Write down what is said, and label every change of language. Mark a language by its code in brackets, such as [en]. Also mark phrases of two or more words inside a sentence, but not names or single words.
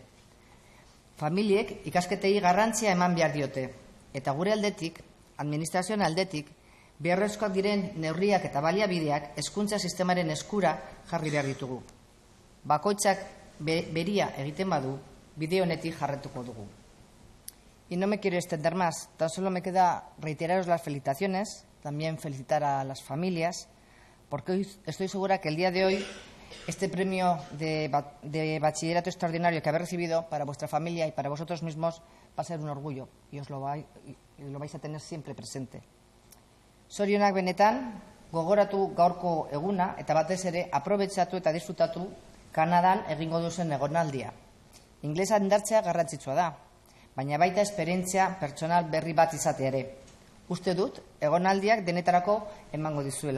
[eu] Familiek ikasketei garrantzia eman behar diote, eta gure aldetik, administrazioen aldetik, beharrezkoak diren neurriak eta baliabideak hezkuntza sistemaren eskura jarri behar ditugu. Bakoitzak beria egiten badu, bide honetik jarretuko dugu. [es] Y no me quiero extender más, tan solo me queda reiteraros las felicitaciones, también felicitar a las familias, porque hoy estoy segura que el día de hoy este premio de bachillerato extraordinario que habéis recibido para vuestra familia y para vosotros mismos va a ser un orgullo y lo vais a tener siempre presente. [eu] Zorionak benetan, gogoratu gaurko eguna eta batez ere aprobetxatu eta disfrutatu Kanadan egingo duzen egonaldia. Inglesa indartzea garrantzitsua da, baina baita esperientzia pertsonal berri bat izatea ere. Uste dut, egonaldiak denetarako emango dizuela.